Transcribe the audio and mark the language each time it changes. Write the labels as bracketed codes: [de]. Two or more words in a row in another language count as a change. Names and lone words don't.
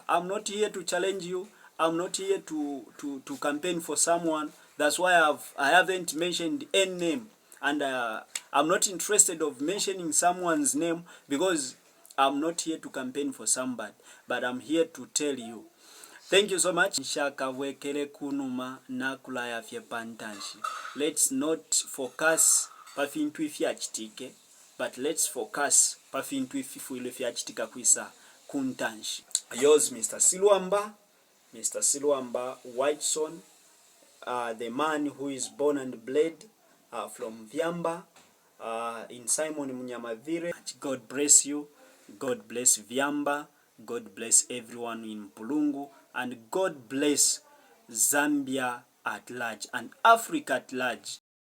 [en] I'm not here to challenge you. I'm not here to campaign for someone. That's why I haven't mentioned any name, and I'm not interested of mentioning someone's name because I'm not here to campaign for somebody, but I'm here to tell you. Thank you so much. [bem] Nshakavwekele kunuma nakula yafye pantanshi. [en] Let's not focus [bem] pa fintu ifi achitike, [en] but let's focus [bem] pa fintu ifi fuile fi achitika kwisa kuntanshi. [en] Yours, Mr. Silwamba Whiteson, the man who is born and bred from Vyamba in Simon Munyamavire. God bless you. God bless Vyamba. God bless everyone in Mpulungu. And God bless Zambia at large and Africa at large.